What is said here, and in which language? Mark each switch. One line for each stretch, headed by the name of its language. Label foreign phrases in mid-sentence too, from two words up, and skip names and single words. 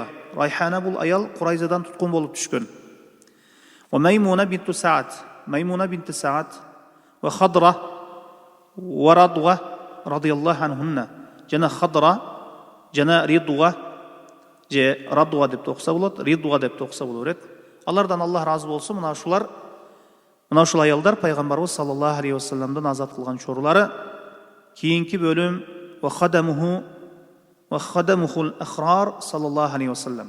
Kyrgyz: Райхана бұл аял Курайзадан туткун болуп түшкөн. Ва Маймуна бинту Саад, Маймуна бинти Саад, ва Хадра ва Радва
Arabic: رضي الله عنهن,
Kyrgyz: жана Хадра, жана Ридва, же Радва деп токса болот, Ридва деп токса боло берет. Алардан Аллах разы болсун. Мына ушул аялдар пайгамбарыбыз
Arabic: صلى الله عليه
Kyrgyz: вассаламдан азат кылган чорлары. Кийинки бөлүм
Arabic: و خدمه الأحرار صلى الله عليه وسلم.